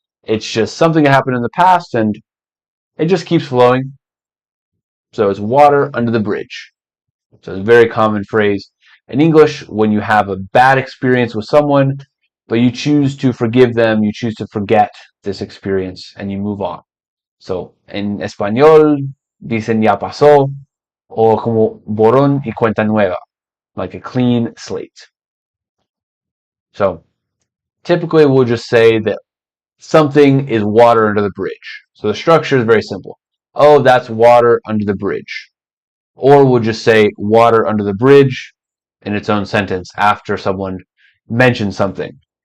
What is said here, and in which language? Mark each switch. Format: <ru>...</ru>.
<en>It's just something that happened in the past and it just keeps flowing. So it's water under the bridge. So it's a very common phrase in English when you have a bad experience with someone, but you choose to forgive them, you choose to forget this experience, and you move on.</en> <es>So en español dicen ya pasó, o como borrón y cuenta nueva,</es> <en>like a clean slate. So typically we'll just say that something is water under the bridge. So the structure is very simple. Oh, that's water under the bridge. Or we'll just say water under the bridge in its own sentence after someone mentions something.</en>